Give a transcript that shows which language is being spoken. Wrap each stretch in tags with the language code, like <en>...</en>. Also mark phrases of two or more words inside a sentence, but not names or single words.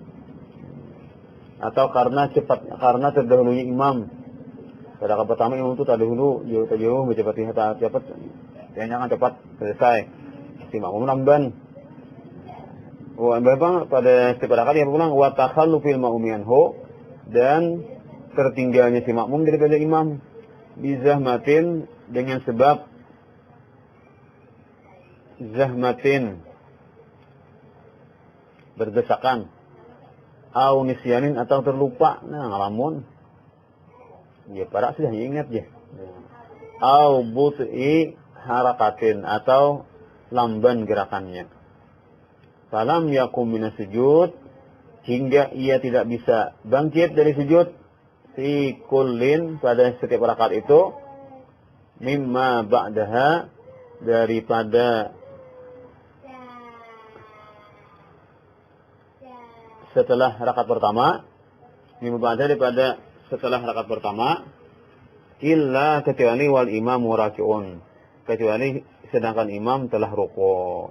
<id>Atau karena terdahulunya imam. Pada rakaat pertama imam itu terdahulu, jauh baca Fatihah cepat, jangan cepat selesai. Si makmum lamban. Memang pada setiap rakaat yang pulang</id> <ar>وتخلف في المأموم عنه,</ar> <id>dan tertinggalnya si makmum daripada imam bizahmatin, dengan sebab zahmatin berdesakan,</id> <ar>أو نسيان</ar> <id>atau terlupa. Nah, ngalamun ya para sudah ingat ya,</id> <ar>أو بطء حركة</ar> <id>atau lamban gerakannya.</id> <ar>فلم يقم من السجود,</ar> <id>hingga ia tidak bisa bangkit dari sujud,</id> <ar>في كل</ar> <id>pada setiap rakaat itu,</id> <ar>مما بعدها</ar> <id>daripada setelah rakaat pertama,</id> <ar>مما بعدها</ar> <id>daripada setelah rakaat pertama, illa kecuali</id> <ar>والإمام راكع,</ar> <id>kecuali sedangkan imam telah rukuk.</id>